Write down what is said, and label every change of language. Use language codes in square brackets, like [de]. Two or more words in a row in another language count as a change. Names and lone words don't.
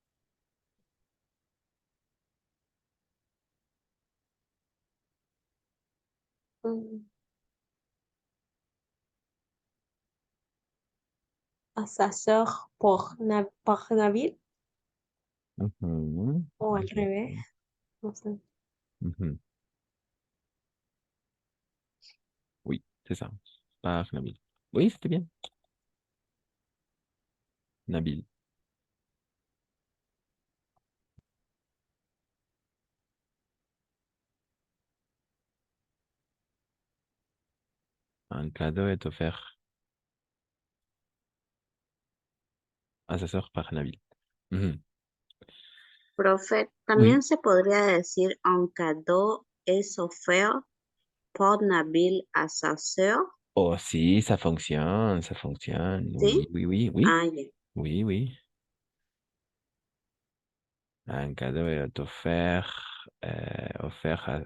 [fr] hum, à sa sœur par Nabil. mhm, [es] Ou al revés. No sé. [fr] mhm. Oui, c'est ça. Par Nabil. Oui, c'était bien. Nabil. Un cadeau est offert à sa sœur par Nabil. Mhm. [es] Profe, [fr] Oui. [es] también se podría decir [fr] un cadeau es offert [es] por Nabil [fr] a sa sœur, Oh, si, ça fonctionne, ça fonctionne. [es] ¿sí? [fr] Oui, oui, oui, oui. [es] Ah, ya. [fr] Oui, oui. Un cadeau est offert à...